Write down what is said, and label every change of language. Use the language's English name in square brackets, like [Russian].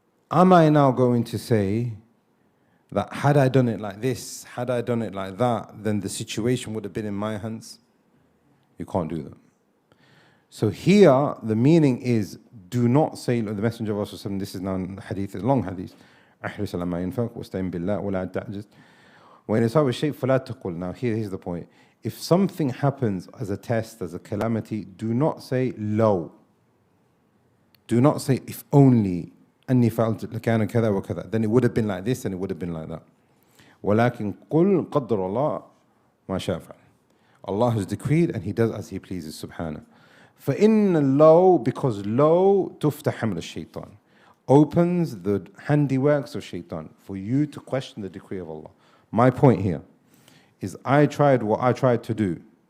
[English] Am I now going to say that had I done it like this, had I done it like that, then the situation would have been in my hands? You can't do that. So here, the meaning is, do not say, the Messenger of Allah, this is now a hadith, it's a long hadith. [Arabic] أحرص على ما ينفق واستعن بالله ولا تعجز وإن أصاب الشيء فلا تقل. [English] Now here's the point. If something happens as a test, as a calamity, do not say low. Do not say if only [Arabic] أني فعلت لكان كذا وكذا. [English] Then it would have been like this and it would have been like that. [Arabic] ولكن قل قدر الله ما شاء فعل. [English] Allah has decreed and He does as He pleases, subhanahu. [Arabic] فإن اللَّوْ, [English] because low [Arabic] تفتح حمل الشيطان, [English] opens the handiworks of shaitan for you to question the decree of Allah. My point here is I tried what I tried to do.